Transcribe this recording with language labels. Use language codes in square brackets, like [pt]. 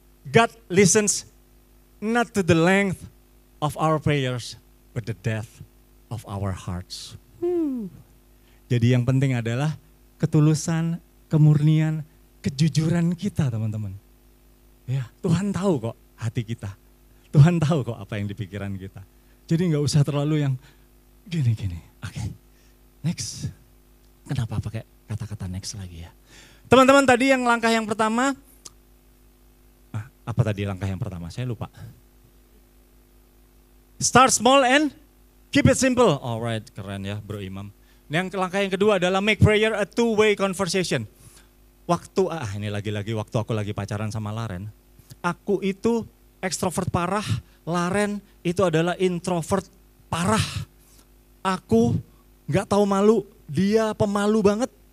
[en] God listens not to the length of our prayers, but the depth of our hearts. [id] Jadi yang penting adalah ketulusan, kemurnian, kejujuran kita teman-teman. Ya, Tuhan tahu kok hati kita. Tuhan tahu kok apa yang di pikiran kita. Jadi nggak usah terlalu yang gini-gini. Oke, next. Kenapa pakai kata-kata next lagi ya? Teman-teman tadi yang langkah yang pertama, apa tadi langkah yang pertama? Saya lupa. [en] Start small and keep it simple. [id] Alright, keren ya Bro Imam. Yang langkah yang kedua adalah [en] make prayer a two-way conversation. [id] Ini lagi-lagi waktu aku lagi pacaran sama Laren. Aku itu ekstrovert parah, Laren itu adalah introvert parah. Aku gak tahu malu, dia pemalu banget.